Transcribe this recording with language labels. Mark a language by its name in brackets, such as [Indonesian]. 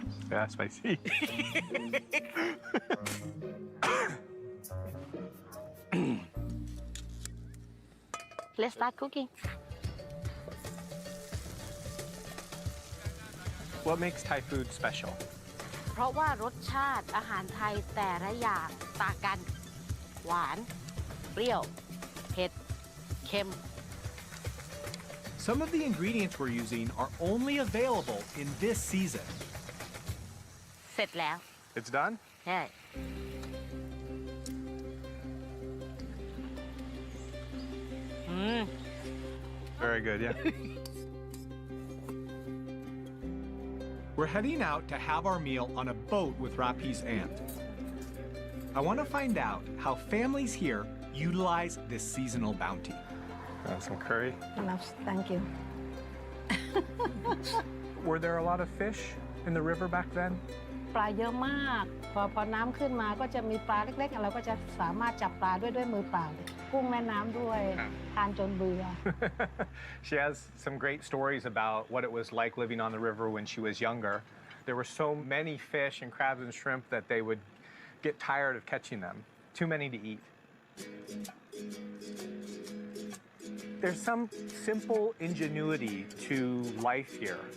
[English] Yeah, spicy. Let's start cooking. What makes Thai food special? [Thai] เพราะว่ารสชาติอาหารไทยแต่ละอย่างต่างกัน หวาน เปรี้ยว เผ็ด เค็ม [English] Some of the ingredients we're using are only available in this season. [Thai] เสร็จแล้ว [English] It's done? [Thai] ใช่ [English] Very good, yeah. We're heading out to have our meal on a boat with Rapi's aunt. I want to find out how families here utilize this seasonal bounty. Some curry. Enough, thank you. Were there a lot of fish in the river back then? [Thai] ปลาเยอะมาก พอน้ำขึ้นมาก็จะมีปลาเล็กๆเราก็จะสามารถจับปลาด้วยมือเปล่ากุ้งแม่น้ำด้วยทานจนเบื่อ [English] She has some great stories about what it was like living on the river when she was younger. There were so many fish and crabs and shrimp that they would get tired of catching them. Too many to eat. There's some simple ingenuity to life here.